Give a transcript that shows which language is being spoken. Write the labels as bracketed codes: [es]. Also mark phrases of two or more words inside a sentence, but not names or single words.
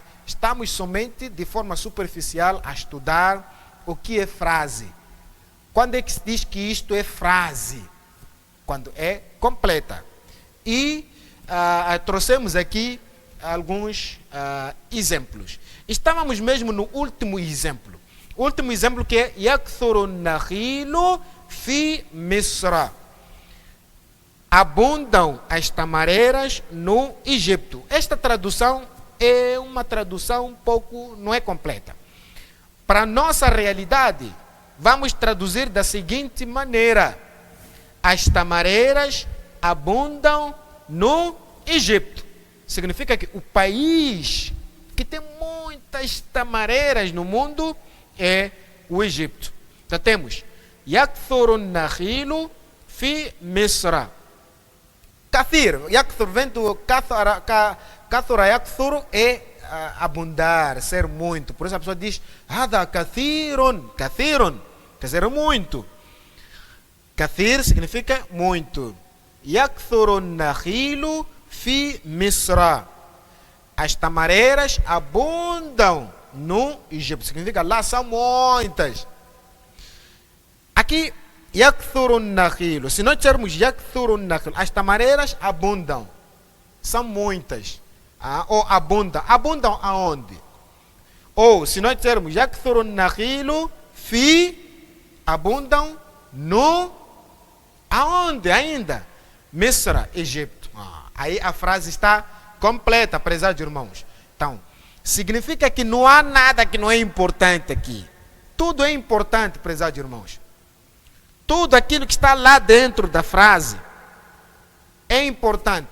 [pt] Estamos somente, de forma superficial, a estudar o que é frase. Quando é que se diz que isto é frase? Quando é completa. E trouxemos aqui alguns exemplos. Estávamos mesmo no último exemplo. O último exemplo que é [ar] يكثر النخيل في مصر. [pt] Abundam as tamareiras no Egito. Esta tradução é uma tradução um pouco, não é completa. Para a nossa realidade, vamos traduzir da seguinte maneira: as tamareiras abundam no Egito. Significa que o país que tem muitas tamareiras no mundo é o Egito. Então temos [ar] يكثر النخيل في مصر. كثير، يكثر, [pt] vem do kathura, yakthuru é abundar, ser muito. Por isso a pessoa diz [ar] هذا كثير، كثير, [pt] quer dizer muito. Kathir significa muito. [ar] يكثر النخيل في مصر. [pt] As tamareiras abundam no Egito. Significa lá são muitas. [ar] Aqui يكثر نخيل. [pt] Se nós dissermos [ar] يكثر نخيل, [pt] as tamareiras abundam. São muitas. Ou abundam. Abundam aonde? Ou se nós dissermos [ar] يكثر نخيل في, [pt] abundam no aonde ainda? Misra, Egito. Aí a frase está completa, prezados irmãos. Então, significa que não há nada que não é importante aqui. Tudo é importante, prezados irmãos. Tudo aquilo que está lá dentro da frase é importante.